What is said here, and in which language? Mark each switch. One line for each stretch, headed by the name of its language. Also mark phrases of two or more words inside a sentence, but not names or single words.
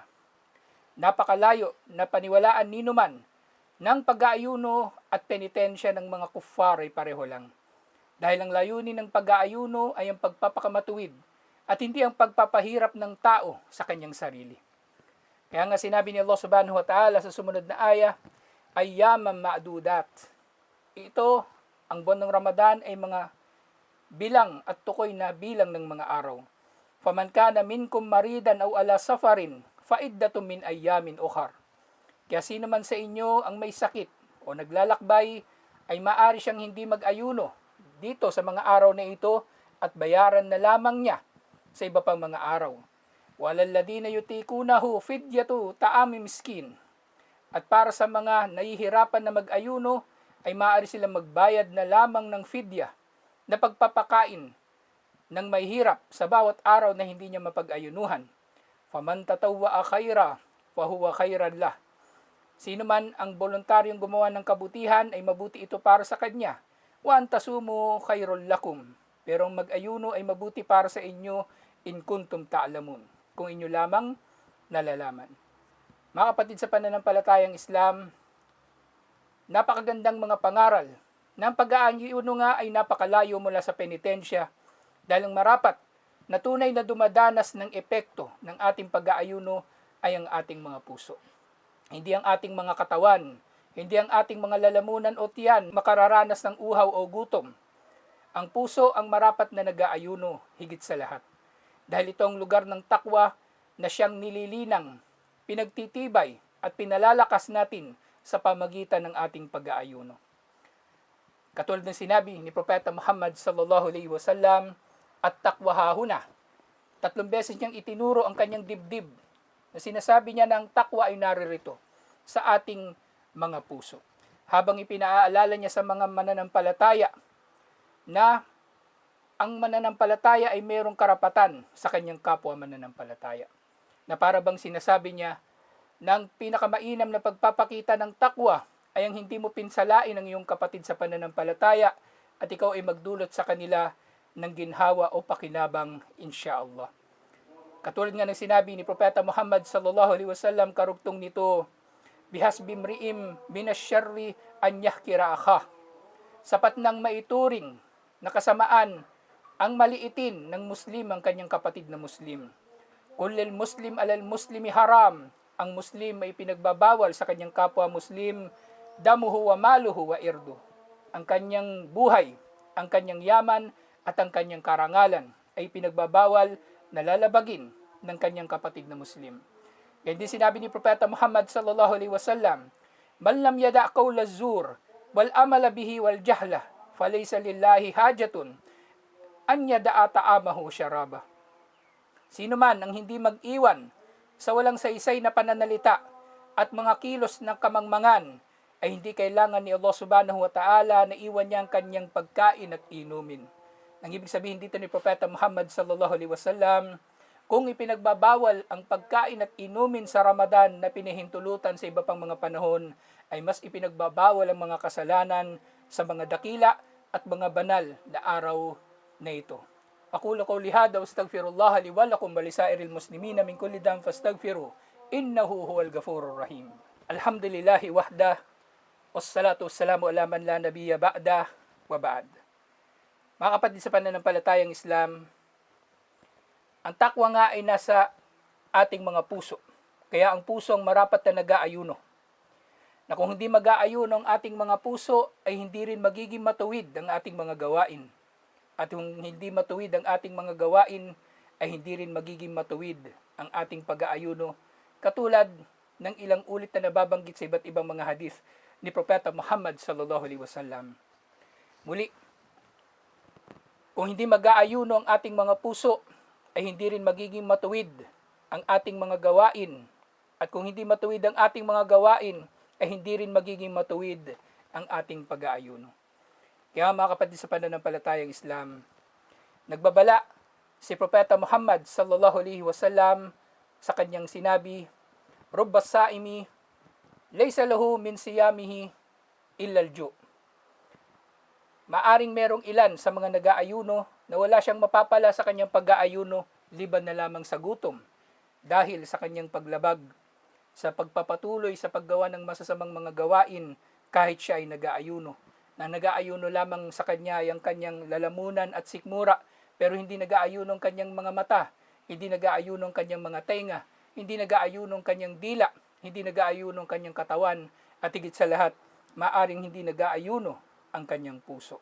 Filipino: Napakalayo na paniwalaan ninuman ng pag-aayuno at penitensya ng mga kuffar ay pareho lang. Dahil ang layunin ng pag-aayuno ay ang pagpapakamatuwid at hindi ang pagpapahirap ng tao sa kanyang sarili. Kaya nga sinabi ni Allah
Arabic: سبحانه وتعالى
Filipino: sa sumunod na aya,
Arabic: أياما معدودات.
Filipino: Ito, ang buwan ng Ramadan ay mga bilang at tukoy na bilang ng mga araw.
Arabic: فمن كان منكم مريضا أو على سفر فعدة من أيام أخر.
Filipino: Kaya sino man sa inyo ang may sakit o naglalakbay ay maaari siyang hindi mag-ayuno dito sa mga araw na ito at bayaran na lamang niya sa iba pang mga araw.
Arabic: وعلى الذين يطيقونه فدية طعام مسكين.
Filipino: At para sa mga nahihirapan na mag-ayuno, ay maaari silang magbayad na lamang ng fidya na pagpapakain ng may hirap sa bawat araw na hindi niya mapag-ayunuhan.
Arabic: فمن تطوع خيرا فهو خيرا له.
Filipino: Sino man ang voluntaryong gumawa ng kabutihan ay mabuti ito para sa kanya.
Arabic: وأن تصوموا خير لكم.
Filipino: Pero ang mag-ayuno ay mabuti para sa inyo
Arabic: إن كنتم تعلمون.
Filipino: Kung inyo lamang nalalaman. Mga kapatid sa pananampalatayang Islam, napakagandang mga pangaral ng pag-aayuno nga ay napakalayo mula sa penitensya dahil ang marapat na tunay na dumadanas ng epekto ng ating pag-aayuno ay ang ating mga puso. Hindi ang ating mga katawan, hindi ang ating mga lalamunan o tiyan makararanas ng uhaw o gutom. Ang puso ang marapat na nag-aayuno higit sa lahat. Dahil ito ang lugar ng takwa na siyang nililinang, pinagtitibay at pinalalakas natin sa pamagitan ng ating pag-aayuno. Katulad ng sinabi ni Propeta Muhammad
Arabic: صلى الله عليه وسلم, التقوى ها هنا.
Filipino: 3 beses niyang itinuro ang kanyang dibdib na sinasabi niya na ang takwa ay naririto sa ating mga puso. Habang ipinaalala niya sa mga mananampalataya na ang mananampalataya ay mayroong karapatan sa kanyang kapwa mananampalataya. Na para bang sinasabi niya na ang pinakamainam na pagpapakita ng takwa ay ang hindi mo pinsalain ang iyong kapatid sa pananampalataya at ikaw ay magdulot sa kanila ng ginhawa o pakinabang insyaallah. Katulad nga ng sinabi ni Propeta Muhammad
Arabic: صلى الله عليه وسلم
Filipino: karugtong nito,
Arabic: بحسب امرئ من الشر أن يحقر أخاه.
Filipino: Sapat nang maituring na kasamaan ang maliitin ng Muslim ang kanyang kapatid na Muslim.
Arabic: كل المسلم على المسلم حرام.
Filipino: Ang Muslim ay pinagbabawal sa kanyang kapwa Muslim,
Arabic: دمه وماله وعرضه.
Filipino: Ang kanyang buhay, ang kanyang yaman at ang kanyang karangalan ay pinagbabawal na lalabagin ng kanyang kapatid na Muslim. Kaya din sinabi ni Propeta Muhammad
Arabic: صلى الله عليه وسلم, من لم يدع قول الزور والعمل به والجهل فليس لله حاجة أن يدع طعامه شرابه.
Filipino: Sino man ang hindi mag-iwan sa walang saysay na pananalita at mga kilos ng kamangmangan ay hindi kailangan ni Allah
Arabic: سبحانه وتعالى
Filipino: na iwan niya ang kanyang pagkain at inumin. Ang ibig sabihin dito ni Propeta Muhammad
Arabic: صلى الله عليه وسلم,
Filipino: kung ipinagbabawal ang pagkain at inumin sa Ramadan na pinahintulutan sa iba pang mga panahon, ay mas ipinagbabawal ang mga kasalanan sa mga dakila at mga banal na araw na ito.
Arabic: أقول قولي هذا وأستغفر الله لي ولكم ولسائر المسلمين من كل ذنب فاستغفروه إنه هو الغفور الرحيم. الحمد لله وحده والصلاة والسلام على من لا نبي بعده وبعد.
Filipino: Mga kapatid sa pananampalatayang Islam, ang takwa nga ay nasa ating mga puso. Kaya ang puso ang marapat na nag-aayuno. Na kung hindi mag-aayuno ang ating mga puso, ay hindi rin magiging matuwid ang ating mga gawain. At kung hindi matuwid ang ating mga gawain, ay hindi rin magiging matuwid ang ating pag-aayuno. Katulad ng ilang ulit na nababanggit sa iba't ibang mga hadith ni Propeta Muhammad
Arabic: صلى الله عليه وسلم.
Filipino: Muli, kung hindi mag-aayuno ang ating mga puso, ay hindi rin magiging matuwid ang ating mga gawain. At kung hindi matuwid ang ating mga gawain, ay hindi rin magiging matuwid ang ating pag-aayuno. Kaya mga kapatid sa pananampalatayang Islam, nagbabala si Propeta Muhammad
Arabic: صلى الله عليه وسلم
Filipino: sa kanyang sinabi,
Arabic: رب صائم ليس له من صيامه إلا الجوع'.
Filipino: Maaring merong ilan sa mga nag-aayuno na wala siyang mapapala sa kanyang pag-aayuno liban na lamang sa gutom dahil sa kanyang paglabag sa pagpapatuloy sa paggawa ng masasamang mga gawain kahit siya ay nag-aayuno. Na nag-aayuno lamang sa kanya ay ang kanyang lalamunan at sikmura, pero hindi nag-aayuno ang kanyang mga mata, hindi nag-aayuno ang kanyang mga tenga, hindi nag-aayuno ang kanyang dila, hindi nag-aayuno ang kanyang katawan, at higit sa lahat, maaring hindi nag-aayuno ang kanyang puso.